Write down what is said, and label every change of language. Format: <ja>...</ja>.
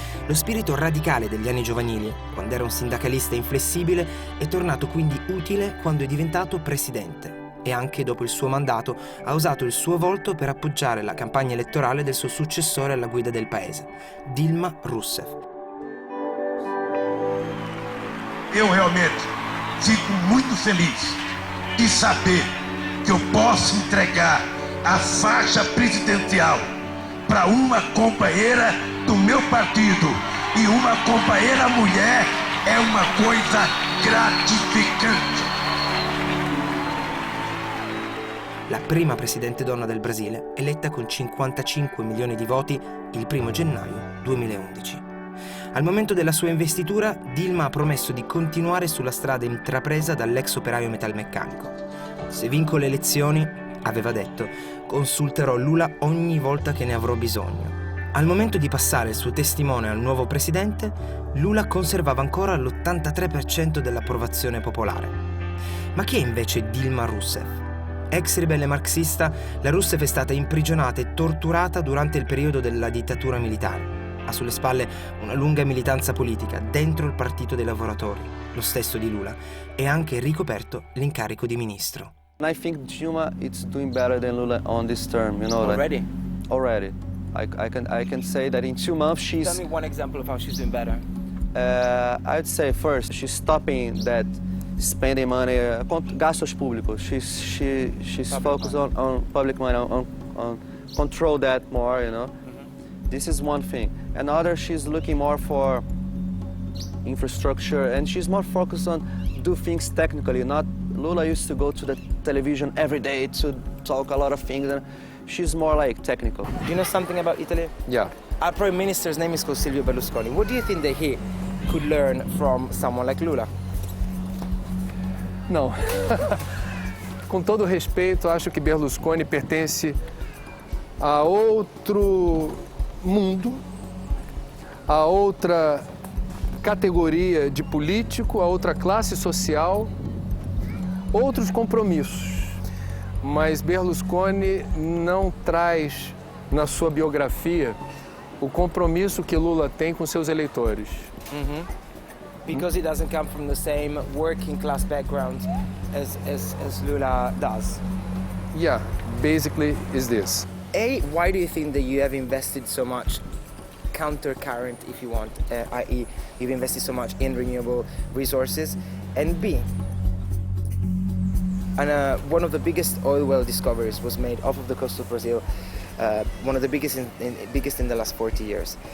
<it>Lo spirito radicale degli anni giovanili, quando era un sindacalista inflessibile, è tornato quindi utile quando è diventato presidente. E anche dopo il suo mandato ha usato il suo volto per appoggiare la campagna elettorale del suo successore alla guida del paese, Dilma Rousseff.</it> <pt>Eu realmente fico muito feliz de saber que eu posso entregar a faixa presidencial para uma companheira do meu partido e uma companheira mulher é uma coisa gratificante.</pt> <it>La prima presidente donna del Brasile, eletta con 55 milioni di voti il 1 gennaio 2011. Al momento della sua investitura, Dilma ha promesso di continuare sulla strada intrapresa dall'ex operaio metalmeccanico. Se vinco le elezioni, aveva detto, consulterò Lula ogni volta che ne avrò bisogno. Al momento di passare il suo testimone al nuovo presidente, Lula conservava ancora l'83% dell'approvazione popolare. Ma chi è invece Dilma Rousseff? Ex ribelle marxista, la Rousseff è stata imprigionata e torturata durante il periodo della dittatura militare. Ha sulle spalle una lunga militanza politica dentro il Partito dei Lavoratori, lo stesso di Lula, e ha anche ricoperto l'incarico di ministro.</it> <en>I think Dilma is doing better than Lula on this term, you know. Already? Already. I can say that in 2 months she's... Tell me one example of how she's doing better. I'd say first, she's stopping that spending money,</en> <pt>gastos públicos.</pt> <en>She's focused on public money, on control that more, you know. This is one thing. Another, she's looking more for infrastructure, and she's more focused on do things technically. Not Lula used to go to the television every day to talk a lot of things, and she's more like technical. Do you know something about Italy? Yeah. Our Prime Minister's name is called Silvio Berlusconi. What do you think that he could learn from someone like Lula?</en> <pt>Não. Com todo respeito, acho que Berlusconi pertence a outro mundo, a outra categoria de político, a outra classe social, outros compromissos. Mas Berlusconi não traz na sua biografia o compromisso que Lula tem com seus eleitores.</pt> <en>Because he doesn't come from the same working class background as Lula does. Yeah, basically is this. A, why do you think that you have invested so much counter-current, if you want, i.e. you've invested so much in renewable resources? And B, one of the biggest oil well discoveries was made off of the coast of Brazil, one of the biggest in the last 40 years.</en>